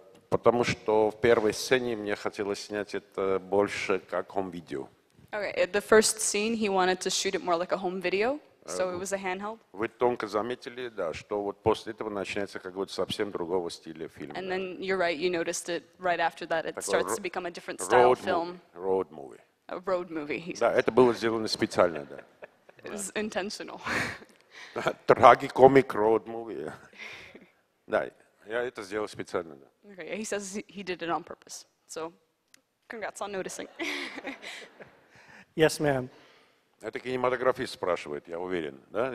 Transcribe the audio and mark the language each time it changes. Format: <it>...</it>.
<ru>Потому что в первой сцене мне хотелось снять это больше как home-video.</ru> <en>Okay, the first scene, he wanted to shoot it more like a home video, so it was a handheld.</en> <ru>Вы тонко заметили, да, что вот после этого начинается какой-то совсем другого стиля фильм.</ru> <en>And then you're right, you noticed it right after that. It starts to become a different style film. Road movie. A road movie, he said.</en> <ru>Да, это было сделано специально, да.</ru> <en>It was intentional. Трагикомик road movie.</en> <ru>Да, я это сделал специально, да.</ru> <en>Okay, he says he did it on purpose. So, congrats on noticing. Yes, ma'am.</en> <ru>Это кинематографист спрашивает, я уверен, да?</ru>